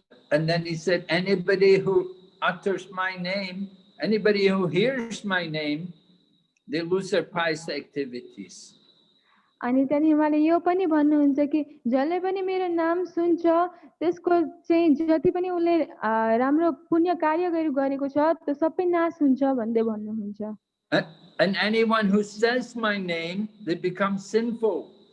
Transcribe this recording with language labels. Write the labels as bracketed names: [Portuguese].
[English] And then he said, anybody who utters my name, anybody who hears my name, they lose their pious activities. [Nepali] अनि त्यहाँदेखि उहाँले यो पनि भन्नुहुन्छ कि जसले पनि मेरो नाम सुन्छ त्यसको चाहिँ जति पनि उसले राम्रो पुण्य कार्यहरू गरेको छ त्यो सबै नाश हुन्छ भन्दै भन्नुहुन्छ [English] And anyone who says my name, they become sinful.